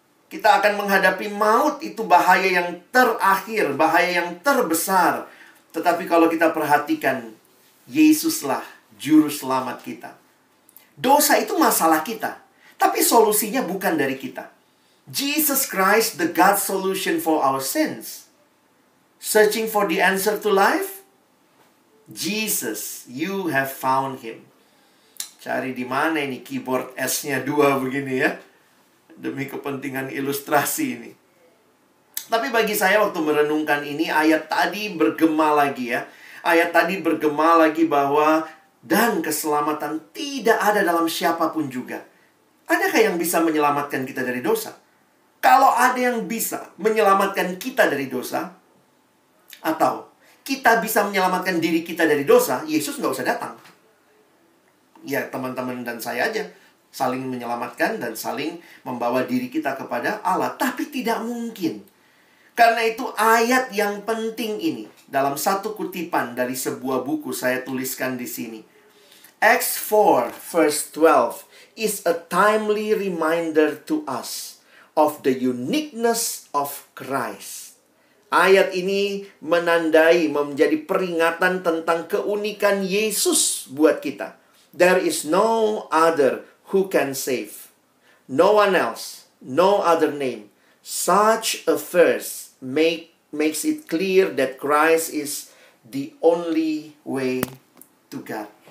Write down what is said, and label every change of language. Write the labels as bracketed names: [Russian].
[Indonesian] Kita akan menghadapi maut, itu bahaya yang terakhir, bahaya yang terbesar. Tetapi kalau kita perhatikan, Yesuslah juru selamat kita. Dosa itu masalah kita, tapi solusinya bukan dari kita. [English] Jesus Christ, the God solution for our sins. Searching for the answer to life? Jesus, you have found him. [Indonesian] Cari di mana ini keyboard S-nya 2 begini ya. Demi kepentingan ilustrasi ini. Tapi bagi saya waktu merenungkan ini, ayat tadi bergema lagi ya. Ayat tadi bergema lagi bahwa dan keselamatan tidak ada dalam siapapun juga. Adakah yang bisa menyelamatkan kita dari dosa? Kalau ada yang bisa menyelamatkan kita dari dosa, atau kita bisa menyelamatkan diri kita dari dosa, Yesus nggak usah datang. Ya teman-teman dan saya aja saling menyelamatkan dan saling membawa diri kita kepada Allah. Tapi tidak mungkin. Karena itu ayat yang penting ini, dalam satu kutipan dari sebuah buku saya tuliskan di sini. [English] Acts 4 verse 12 is a timely reminder to us of the uniqueness of Christ. [Indonesian] Ayat ini menandai, menjadi peringatan tentang keunikan Yesus buat kita. [English] There is no other who can save. No one else, no other name. Such a verse makes it clear that Christ is the only way to God.